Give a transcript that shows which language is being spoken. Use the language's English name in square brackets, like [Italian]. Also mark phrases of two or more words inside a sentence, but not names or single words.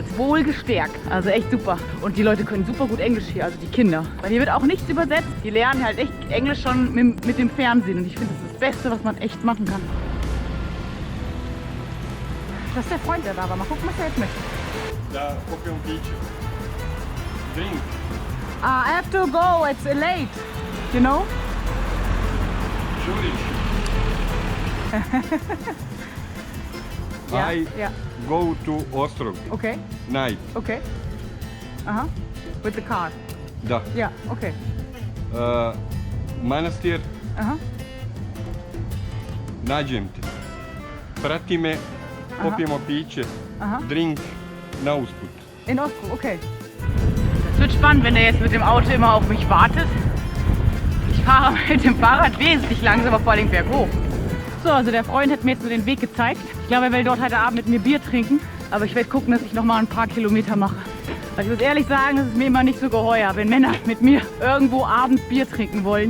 [German] Wohlgestärkt. Also echt super. Und die Leute können super gut Englisch hier, also die Kinder. Weil hier wird auch nichts übersetzt. Die lernen halt echt Englisch schon mit dem Fernsehen. Und ich finde, das ist das Beste, was man echt machen kann. Das ist der Freund, der da war. Mal gucken, was er jetzt möchte. Da, Coffee und Peach. Drink. [English] I have to go, it's late. You know? Zurich. Yeah, I yeah. go to Ostrog. Okay, Night. okay. With the car. Da. Yeah, okay. [Serbian] Manastir nađem te. Prati me, popijemo piće, drink na usput. [English] In Ostrog, okay. [German] Es wird spannend, wenn er jetzt mit dem Auto immer auf mich wartet. Ich fahre mit dem Fahrrad wesentlich langsamer, vor allem berghoch. So, also der Freund hat mir jetzt so den Weg gezeigt. Ich glaube, er will dort heute Abend mit mir Bier trinken. Aber ich werde gucken, dass ich noch mal ein paar Kilometer mache. Weil ich muss ehrlich sagen, das ist mir immer nicht so geheuer, wenn Männer mit mir irgendwo abends Bier trinken wollen.